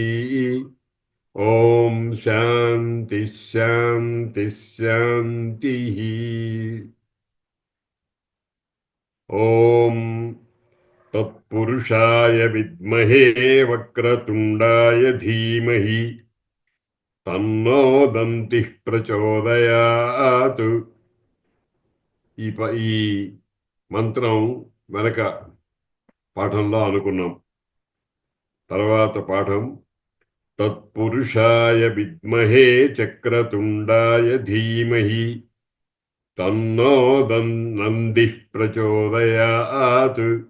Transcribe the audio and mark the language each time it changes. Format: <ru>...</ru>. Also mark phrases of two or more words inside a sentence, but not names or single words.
<sa>ओम शांति शांति शांतिः। ओम तत्पुरुषाय विद्महे वक्रतुण्डाय धीमहि तन्नो दन्तिः प्रचोदयात्।</sa> <te>ఈ మంత్రం వెనక పాఠంలో అనుకున్నాం. తర్వాత పాఠం</te> <sa>తత్పురుషాయ విద్మహే చక్రతుండాయ ధీమహి తన్నో నందిః ప్రచోదయాత్.</sa>